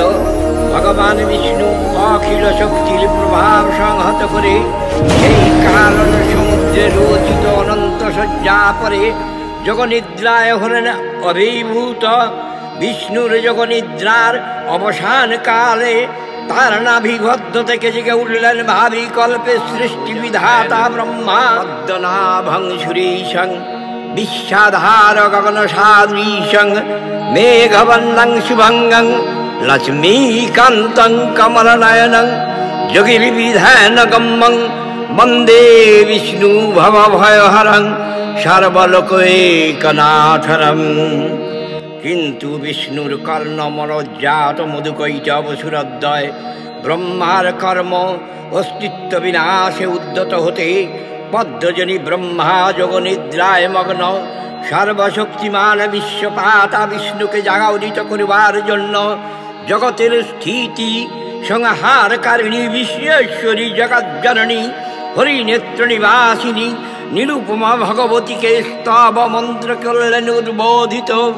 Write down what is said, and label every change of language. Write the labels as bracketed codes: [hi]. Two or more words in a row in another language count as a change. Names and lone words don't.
[bn] ভগবান বিষ্ণু অখিল শক্তির প্রভাব সংহত করে সেই কারণ সমুদ্রে রচিত অনন্ত শয্যা পরে যোগনিদ্রায় হলেন অভিভূত। বিষ্ণুর যোগনিদ্রার অবসান কালে তার নাভিবদ্ধ থেকে জেগে উঠলেন ভাবি কল্পে সৃষ্টি বিধাতা ব্রহ্মা। [sa] পদ্মনাভং সুরেশং বিশ্বাধার গগন সাদৃশং মেঘবন্দং শুভঙ্গং লক্ষ্মীকান্তং কমলনয়নং যোগী বিবিধান গম্যং বন্দে বিষ্ণু ভবভয়হরং সর্বলোকৈকনাথরং। [bn] কিন্তু বিষ্ণুর কর্ণমরজ্জাত মধুকৈটব সুরদ্বয় ব্রহ্মার কর্ম অস্তিত্ব বিনাশে উদ্যত হতে পদ্মজনী ব্রহ্মা যোগ নিদ্রায় মগ্ন। সর্বশক্তিমান বিশ্বপাতা বিষ্ণুকে জাগরিত করিবার জন্য জগতের স্থিতি সংহারকারিণী বিশ্বেশ্বরী জগজ্জননী হরিনেত্র নিবাসিনী নিরুপমা ভগবতীকে স্তব মন্ত্র করলেন উদ্বোধিত।